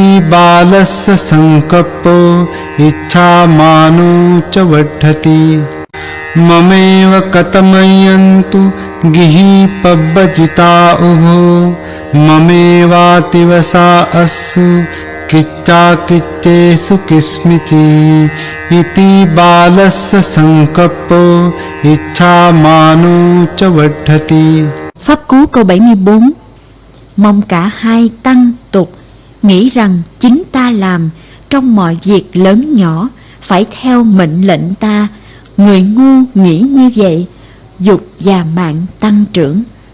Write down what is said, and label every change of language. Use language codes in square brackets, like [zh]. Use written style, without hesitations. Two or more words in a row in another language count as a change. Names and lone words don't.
[pi] बालस्य संकप्पो इच्छामानो च वर्धति ममेव कथमयन्तु गिहि पब्बजिता उभो ममेवातिवसा अस्सु किच्चा किच्चेषु किस्मिचि इति बालस्य संकप्पो इच्छामानो च वर्धति। [vi] Pháp cú câu 74. Mong cả hai tăng tục nghĩ rằng chính ta làm trong mọi việc lớn nhỏ phải theo mệnh lệnh ta. Người ngu nghĩ như vậy, dục và mạng tăng trưởng.